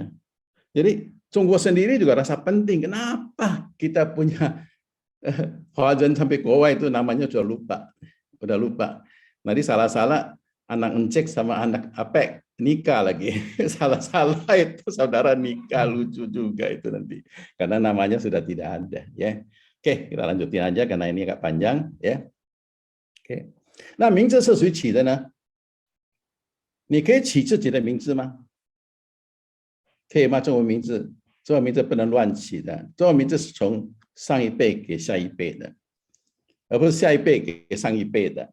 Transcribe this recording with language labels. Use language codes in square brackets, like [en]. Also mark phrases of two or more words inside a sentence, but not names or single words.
[id] Jadi Tiongkok sendiri juga rasa penting. Kenapa kita punya Huajen sampai Goa itu namanya sudah lupa. Nanti salah-salah anak encek sama anak apek nikah lagi, salah-salah itu saudara nikah, lucu juga itu nanti karena namanya sudah tidak ada ya. Oke, kita lanjutin aja karena ini agak panjang ya. Oke, [zh] 那名字是谁起的呢？你可以起自己的名字吗？可以吗？中文名字不能乱起的，中文名字是从上一辈给下一辈的，而不是下一辈给上一辈的。